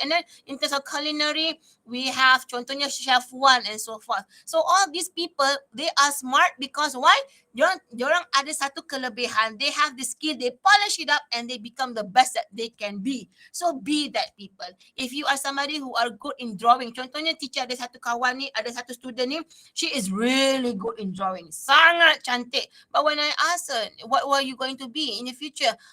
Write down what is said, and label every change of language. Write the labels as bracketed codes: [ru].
[en] And then in terms of culinary, we have contohnya Chef Wan and so forth. So all these people, they are smart because why? [ms] Diorang ada satu kelebihan. [en] They have the skill, they polish it up, and they become the best that they can be. So be that people. If you are somebody who are good in drawing, [ms] contohnya teacher ada satu kawan ni, ada satu student ni, [en] she is really good in drawing. [ms] Sangat cantik. [en] But when I ask her, what were you going to be in the future?